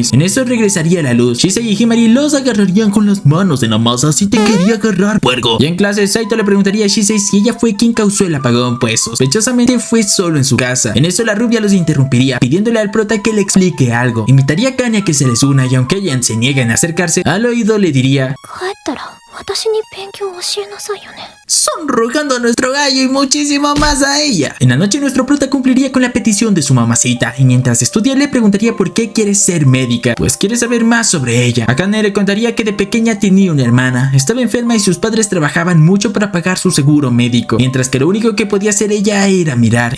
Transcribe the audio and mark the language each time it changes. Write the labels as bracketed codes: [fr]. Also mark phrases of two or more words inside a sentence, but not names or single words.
[es] En eso regresaría la luz. Shisei y Himari los agarrarían con las manos en la masa. Si te quería agarrar, puerco. Y en clase Saito le preguntaría a Shisei si ella fue quien causó el apagón, pues sospechosamente fue solo en su casa. En eso la rubia los interrumpiría, pidiéndole al prota que le explique algo. Invitaría a Akane a que se les una y aunque ella se niega en acercarse, al oído le diría: [ja] 帰ったら私に勉強を教えなさいよね [es] sonrojando a nuestro gallo y muchísimo más a ella. En la noche nuestro prota cumpliría con la petición de su mamacita y mientras estudia le preguntaría por qué quiere ser médica, pues quiere saber más sobre ella. Akane le contaría que de pequeña tenía una hermana, estaba enferma y sus padres trabajaban mucho para pagar su seguro médico, mientras que lo único que podía hacer ella era mirar.